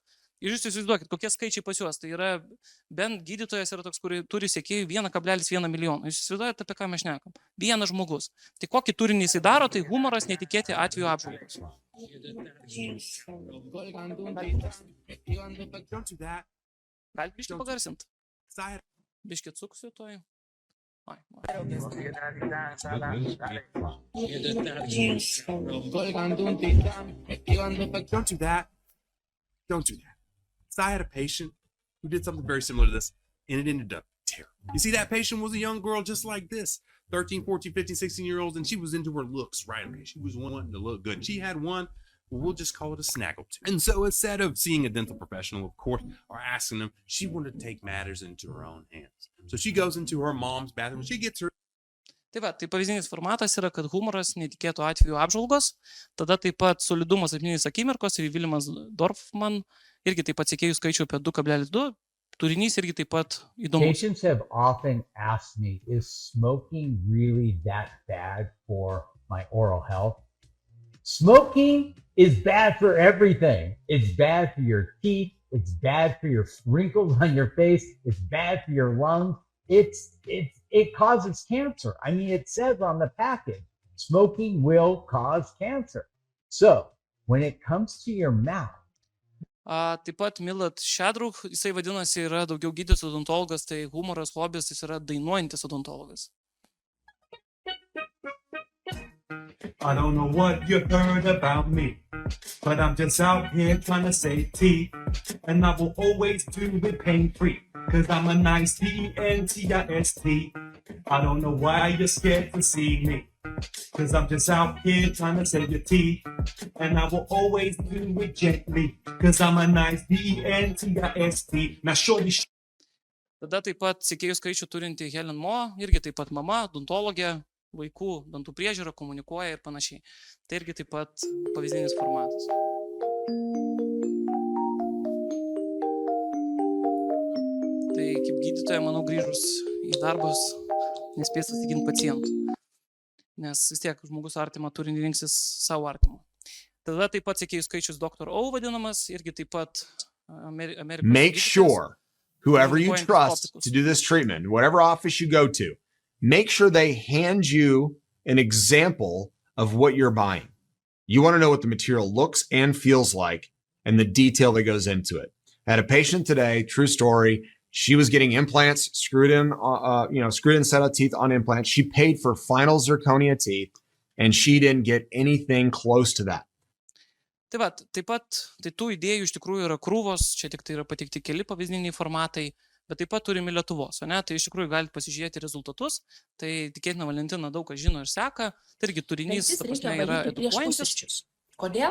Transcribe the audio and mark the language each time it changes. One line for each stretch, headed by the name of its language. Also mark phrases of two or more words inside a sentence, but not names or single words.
Lithuanian: Ir jūs įsivaizduokit, kokie skaičiai pas juos. Tai yra, bent gydytojas yra toks, kuris turi sekėjų 1,1 milijono. Jūs įsivaizduojate, apie ką mes šnekam. Vienas žmogus. Tai kokį turinį jisai daro, tai humoras, netikėti atveju apžvalgos. Galite biškį pagarsinti? Biškį atsuksiu toj.
English: Don't do that. Don't do that. So I had a patient who did something very similar to this, and it ended up terrible. You see, that patient was a young girl just like this, 13, 14, 15, 16-year-olds, and she was into her looks right away. She was wanting to look good. And she had one, well, we'll just call it a snaggletooth. And so instead of seeing a dental professional, of course, or asking them, she wanted to take matters into her own hands. So she goes into her mom's bathroom, she gets her.
Lithuanian: Tai va, tai pavyzdinis formatas yra, kad humoras, netikėtų atveju apžvalgos, tada taip pat solidumas atminės akimirkos ir Vilimas Dorfman, irgi taip pat sekėjų skaičių apie 2,2, turinys irgi taip pat įdomus.
English: Patients have often asked me, is smoking really that bad for my oral health? Smoking is bad for everything. It's bad for your teeth. It's bad for your wrinkles on your face. It's bad for your lungs. It causes cancer. I mean, it says on the package, smoking will cause cancer. So when it comes to your mouth.
Lithuanian: Taip pat Milad Šedruk, jisai vadinasi, yra daugiau gydytojas odontologas, tai humoras, hobis, jis yra dainuojantis odontologas.
English: I don't know what you heard about me, but I'm just out here trying to save teeth, and I will always do it pain-free, cause I'm a nice D-E-N-T-I-S-T. I don't know why you're scared to see me, cause I'm just out here trying to save your teeth, and I will always do it gently, cause I'm a nice D-E-N-T-I-S-T. Now shorty.
Lithuanian: Tada taip pat sekėjų skaičių turinti Helen Mo, irgi taip pat mama, odontologė, vaikų dantų priežiūra, komunikuoja ir panašiai. Tai irgi taip pat pavyzdinis formatas. Tai kaip gydytoja, manau, grįžus į darbus, nespės atsiginti pacientų. Nes vis tiek žmogus artimą turinį rinksis savo artimą. Tada taip pat sekėjų skaičius Dr. O vadinamas, irgi taip pat Amerikos.
English: Make sure whoever you trust to do this treatment, whatever office you go to, make sure they hand you an example of what you're buying. You want to know what the material looks and feels like and the detail that goes into it. I had a patient today, true story. She was getting implants, screwed in set of teeth on implants. She paid for final zirconia teeth and she didn't get anything close to that.
Lithuanian: Tai va, taip pat, tai tų idėjų iš tikrųjų yra krūvos, čia tik tai yra pateikti keli pavyzdiniai formatai, bet taip pat turime Lietuvos, ne? Tai iš tikrųjų galite pasižiūrėti rezultatus, tai tikėtina Valentina daug kas žino ir seka, tai irgi turinys, ta prasme, yra edukuojantis. Kodėl?